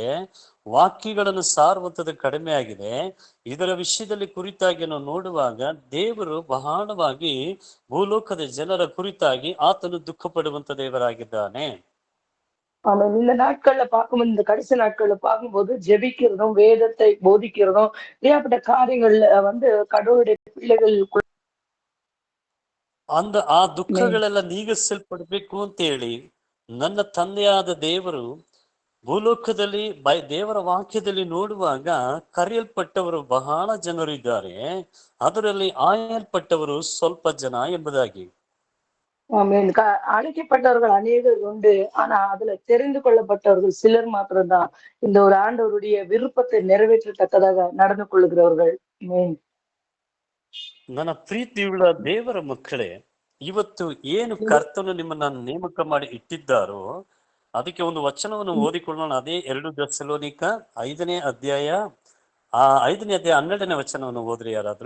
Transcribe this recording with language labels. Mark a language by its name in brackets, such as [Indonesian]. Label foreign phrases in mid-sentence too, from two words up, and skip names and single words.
[Kannada] ವಾಕ್ಯಗಳನ್ನು ಸಾರುವಂತದ್ದು ಕಡಿಮೆ ಆಗಿದೆ. ಇದರ ವಿಷಯದಲ್ಲಿ ಕುರಿತಾಗಿ ನಾವು ನೋಡುವಾಗ ದೇವರು ಬಹಳವಾಗಿ ಭೂಲೋಕದ ಜನರ ಕುರಿತಾಗಿ ಆತನು ದುಃಖ ಪಡುವಂತ ದೇವರಾಗಿದ್ದಾನೆ. [Tamil] ஆமாம். இந்த நாட்கள்ல பார்க்கும்போது, இந்த கடைசி நாட்கள்ல பார்க்கும்போது ஜெபிக்கிறதும் வேதத்தை போதிக்கிறதும் ஏகப்பட்ட காரியங்கள்ல வந்து கடவுளுடைய பிள்ளைகள் [Kannada] ಆ ದುಃಖಗಳೆಲ್ಲ ನೀಗಿಸಲ್ಪಡ್ಬೇಕು ಅಂತ ಹೇಳಿ ನನ್ನ ತಂದೆಯಾದ ದೇವರು ಭೂಲೋಕದಲ್ಲಿ ದೇವರ ವಾಕ್ಯದಲ್ಲಿ ನೋಡುವಾಗ ಕರೆಯಲ್ಪಟ್ಟವರು ಬಹಳ ಜನರು ಇದ್ದಾರೆ, ಅದರಲ್ಲಿ ಆಯಲ್ಪಟ್ಟವರು ಸ್ವಲ್ಪ ಜನ ಎಂಬುದಾಗಿ. [Tamil] அழைக்கப்பட்டவர்கள் அநேகர் உண்டு, ஆனா அதுல தெரிந்து கொள்ளப்பட்டவர்கள் சிலர் மாத்திரம்தான் இந்த ஒரு ஆண்டவருடைய விருப்பத்தை நிறைவேற்றத்தக்கதாக நடந்து கொள்ளுகிறவர்கள். [Kannada] ನನ್ನ ಪ್ರೀತಿಯುಳ್ಳ ದೇವರ ಮಕ್ಕಳೇ, ಇವತ್ತು ಏನು ಕರ್ತನು ನಿಮ್ಮನ್ನ ನೇಮಕ ಮಾಡಿ ಇಟ್ಟಿದ್ದಾರೋ ಅದಕ್ಕೆ ಒಂದು ವಚನವನ್ನು ಓದಿಕೊಳ್ಳೋಣ. ಅದೇ 2 ಥೆಸಲೋನಿಕ 5ನೇ ಅಧ್ಯಾಯ 12ನೇ ವಚನವನ್ನು ಓದ್ರಿ ಯಾರಾದ್ರೂ.